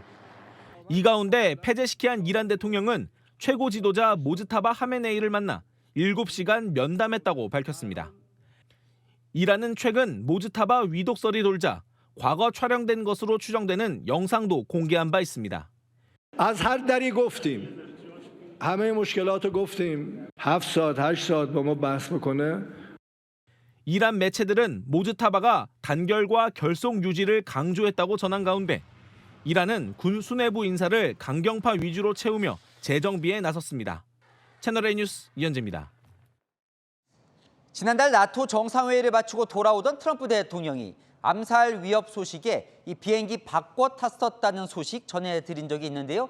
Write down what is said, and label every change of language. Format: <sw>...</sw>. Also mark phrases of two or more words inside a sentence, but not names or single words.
<ko>이 가운데 페제시키안 이란 대통령은 최고 지도자 모즈타바 하메네이를 만나 7시간 면담했다고 밝혔습니다. 이란은 최근 모즈타바 위독설이 돌자 과거 촬영된 것으로 추정되는 영상도 공개한 바 있습니다.</ko> <fa>از هر دری گفتیم همه مشکلات رو گفتیم 7 ساعت 8 ساعت با ما بحث بکنه.</fa> <ko>이란 매체들은 모즈타바가 단결과 결속 유지를 강조했다고 전한 가운데 이란은 군 수뇌부 인사를 강경파 위주로 채우며 재정비에 나섰습니다. 채널A 뉴스 이현재입니다. 지난달 나토 정상회의를 마치고 돌아오던 트럼프 대통령이 암살 위협 소식에 이 비행기 바꿔 탔었다는 소식 전해드린 적이 있는데요.</ko>